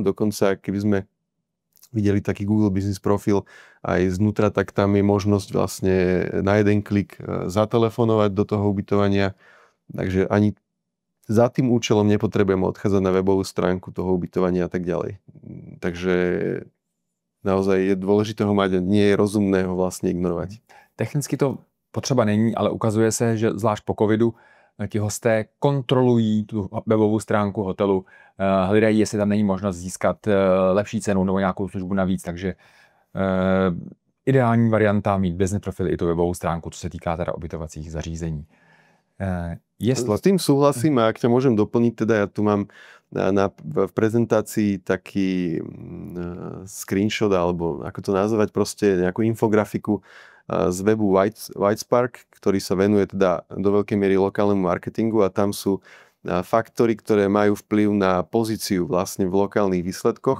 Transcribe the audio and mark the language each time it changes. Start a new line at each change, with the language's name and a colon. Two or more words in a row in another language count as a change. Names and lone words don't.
Slovak: Dokonca, keby sme videli taký Google Business profil aj znútra, tak tam je možnosť vlastne na jeden klik zatelefonovať do toho ubytovania. Takže ani za tým účelom nepotrebujem odchádzať na webovú stránku toho ubytovania a tak ďalej. Takže naozaj je dôležité ho mať a nie je rozumné ho vlastne ignorovať.
Czech: Technicky to potřeba není, ale ukazuje se, že zvlášť po covidu ti hosté kontrolují tu webovou stránku hotelu, hledají, jestli tam není možnost získat lepší cenu nebo nějakou službu navíc, takže ideální varianta mít business profil i tu webovou stránku, co se týká teda ubytovacích zařízení.
Slovak: S tým súhlasím a ak ťa môžem doplniť, teda ja tu mám v prezentácii taký screenshot, alebo ako to nazvať, proste nejakú infografiku z webu Whitespark, ktorý sa venuje teda do veľkej miery lokálnemu marketingu a tam sú faktory, ktoré majú vplyv na pozíciu vlastne v lokálnych výsledkoch.